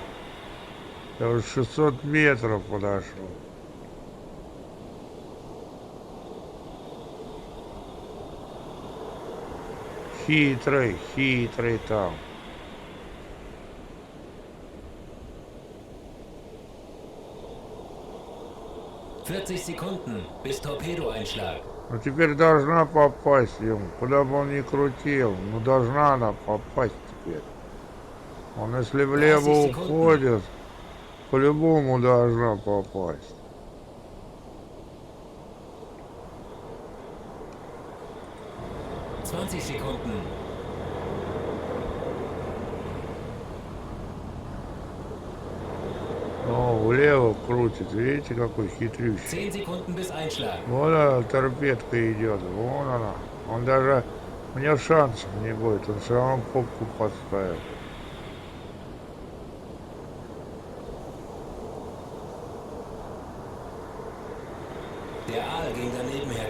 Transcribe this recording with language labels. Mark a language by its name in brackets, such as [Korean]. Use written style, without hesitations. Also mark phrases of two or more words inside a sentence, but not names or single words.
[Russian] Я уже 600 метров подошел. Хитрый там. [German] Sekunden bis Torpedoeinschlag. [Russian] Ну теперь должна попасть ему. Куда бы он ни крутил, ну должна она попасть теперь. Он если влево 20 секунд. уходит, по-любому должна попасть. [German] Sekunden. [Russian] О, влево крутит, видите, какой хитрющий. [German] 10 Sekunden bis Einschlag. [Russian] Вот она, торпедка идет, вон она. Он даже, у него шансов не будет, он все равно попку подставил. [German] Der Aal ging daneben her.